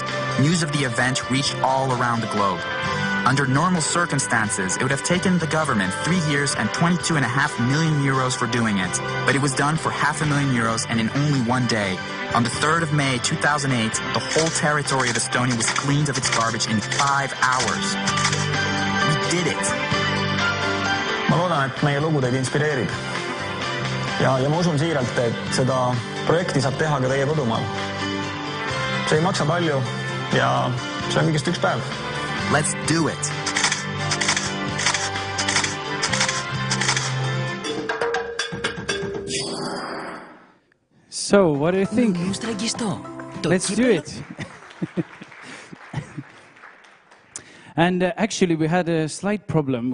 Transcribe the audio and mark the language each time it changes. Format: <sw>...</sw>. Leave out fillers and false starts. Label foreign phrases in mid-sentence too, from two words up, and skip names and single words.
<en>News of the event reached all around the globe. Under normal circumstances, it would have taken the government 3 years and 22.5 million euros for doing it. But it was done for €500,000 and in only 1 day. On the 3rd of May 2008, the whole territory of Estonia was cleaned of its garbage in 5 hours. We did it.</en> <et>Ma loodan, et meie lugu teid inspireerib. Ja ma usun siiralt, et seda projekti saab teha ka teie kodumaal. See ei maksa palju ja see on kõigest 1 päev.</et> <en>Let's do it. So, what do you think? Let's do it. And actually, we had a slight problem.</en>